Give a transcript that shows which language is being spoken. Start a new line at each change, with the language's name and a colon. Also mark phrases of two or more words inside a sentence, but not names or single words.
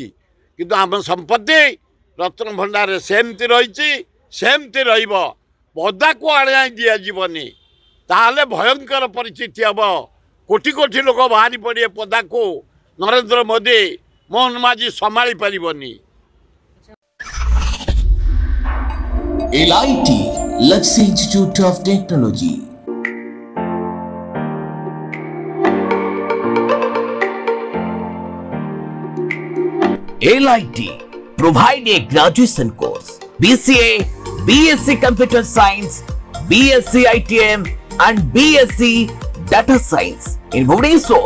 Odia: କିନ୍ତୁ ଆମ ସମ୍ପତ୍ତି ରତ୍ନ ଭଣ୍ଡାରରେ ସେମିତି ରହିଛି, ସେମିତି ରହିବ। ପଦାକୁ ଆଣାଇ ଦିଆଯିବନି। ତାହେଲେ ଭୟଙ୍କର ପରିସ୍ଥିତି ହେବ। କୋଟି କୋଟି ଲୋକ ବାହାରି ପଡ଼ିବେ ପଦାକୁ। ନରେନ୍ଦ୍ର ମୋଦି ମୋହନ ମାଝୀ ସମ୍ଭାଳି ପାରିବନି।
English: LIT Luxury Institute of Technology. LIT provide a graduation course BCA, BSc Computer Science, BSc ITM and BSc Data Science in Bhubaneswar.